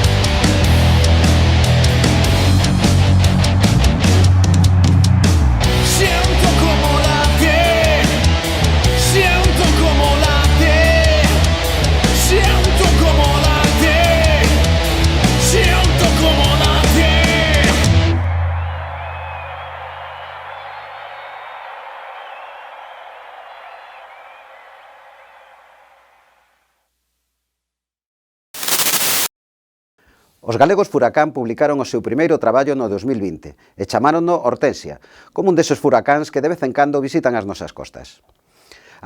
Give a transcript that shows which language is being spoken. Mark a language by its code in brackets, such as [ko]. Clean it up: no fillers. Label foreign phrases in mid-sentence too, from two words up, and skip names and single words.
[es] Siento como late. Siento como late. Siento como late. Siento como late. [gl] Os galegos Furacán publicaron o seu primeiro traballo no 2020 e chamárono Hortensia, como un deses furacáns que de vez en cando visitan as nosas costas.